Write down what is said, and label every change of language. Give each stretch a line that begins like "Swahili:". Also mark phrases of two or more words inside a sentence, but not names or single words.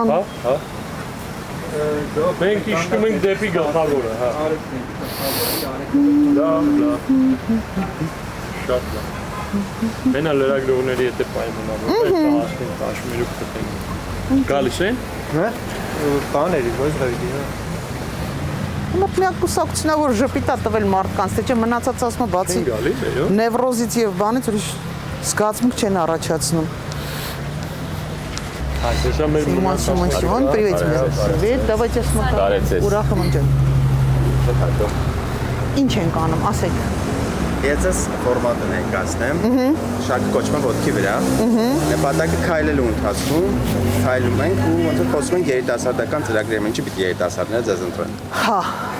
Armenian: Հա։ Մենք իշտում ենք դեպի գլխավորը, հա։ Լավ։ Շատ լավ։ Մենա լրագրողների հետ է պայմանավորվել, հասնենք Կաշմիրուկ գտնենք։ Գալիս են։ Հա։ Բաների, ոչ ռեդի, հա։ Մոտ միակ կուսակցությունն է, որ ժպիտ է տվել մարդկանց, թե չէ մնացած ասում է բացի Գալիս է, յո։ նևրոզից եւ բանից ուրիշ զգացմունք չեն առաջացնում։
Russian: Симон, привет тебе. Привет, давайте смотрим.
Armenian: Ուրախ եմ ջան։ Ինչ ենք անում, ասեք։ Ես ես ֆորմատը ներկայացնեմ։ Շարքը կոչվում է ոտքի վրա։ Նպատակը քայլելու ընթացքում քայլում ենք ու ոնց որ խոսում ենք երիտասարդական ծրագրերի, ինչի՞ պիտի երիտասարդները ձեզ ընտրեն։